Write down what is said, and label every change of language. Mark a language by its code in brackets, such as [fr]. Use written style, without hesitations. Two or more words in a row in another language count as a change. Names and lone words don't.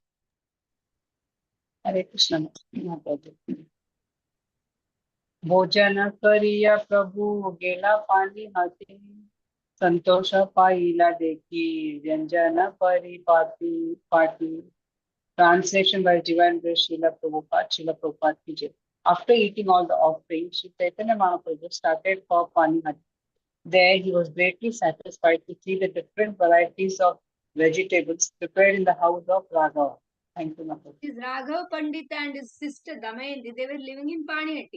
[en] Hare Krishna Mataji. [bn] ভোজন করিয়া প্রভু গেলা পানি হাথী সন্তোষ পাইলা দেখি ব্যঞ্জন পাটি. [en] Translation by Divine Grace Srila Prabhupada ki jai. After eating all the offerings, Sri Chaitanya Mahaprabhu started for Panihati. There he was greatly satisfied to see the different varieties of vegetables prepared in the house of Raghava. Thank you, Mataji. His Raghav Pandit and his sister Damayanti, they were living in Panihatti.